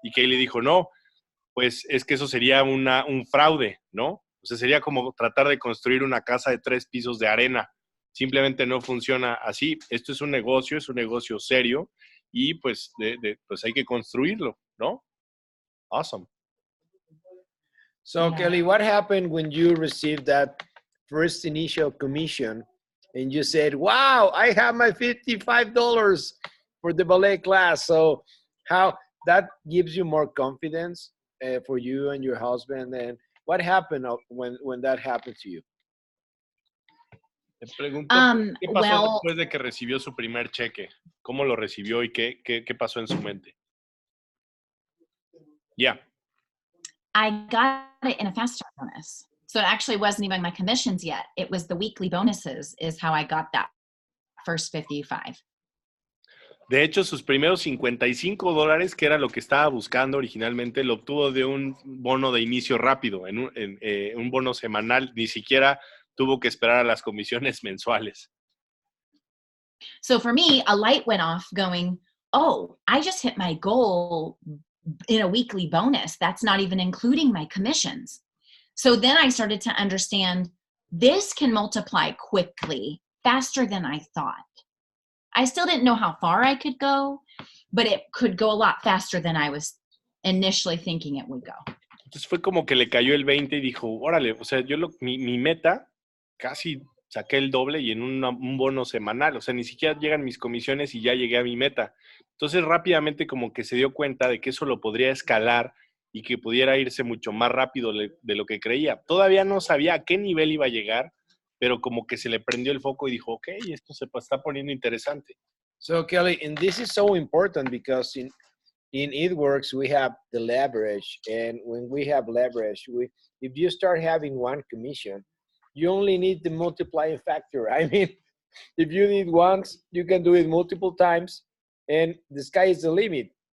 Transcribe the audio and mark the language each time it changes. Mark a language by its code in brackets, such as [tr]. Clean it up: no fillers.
[es] Y Kelly dijo, no, pues es que eso sería un fraude, ¿no? O sea, sería como tratar de construir una casa de 3 pisos de arena. Simplemente no funciona así. Esto es un negocio serio y pues, pues hay que construirlo, ¿no? [en] Awesome. So, Kelly, what happened when you received that first initial commission and you said, wow, I have my $55 for the ballet class? So how that gives you more confidence for you and your husband? And what happened when that happened to you? [es] Te pregunto, ¿qué pasó después de que recibió su primer cheque? ¿Cómo lo recibió y qué pasó en su mente? [en] Yeah. I got it in a fast start bonus. So it actually wasn't even my commissions yet. It was the weekly bonuses is how I got that first 55. [es] De hecho, sus primeros $55, que era lo que estaba buscando originalmente, lo obtuvo de un bono de inicio rápido, un bono semanal, ni siquiera tuvo que esperar a las comisiones mensuales. [en] So for me, a light went off going, oh, I just hit my goal in a weekly bonus. That's not even including my commissions. So then I started to understand this can multiply quickly, faster than I thought. I still didn't know how far I could go, but it could go a lot faster than I was initially thinking it would go. [es] Entonces fue como que le cayó el 20 y dijo, órale, o sea, mi meta casi saqué el doble y en un bono semanal, o sea, ni siquiera llegan mis comisiones y ya llegué a mi meta. Entonces rápidamente como que se dio cuenta de que eso lo podría escalar y que pudiera irse mucho más rápido de lo que creía. Todavía no sabía a qué nivel iba a llegar, pero como que se le prendió el foco y dijo, ok, esto se está poniendo interesante. [en] So Kelly, and this is so important because in It we have the leverage, and when we have leverage, if you start having one commission, you only need the multiplying factor. I mean, if you did once, you can do it multiple times, and the sky is the limit.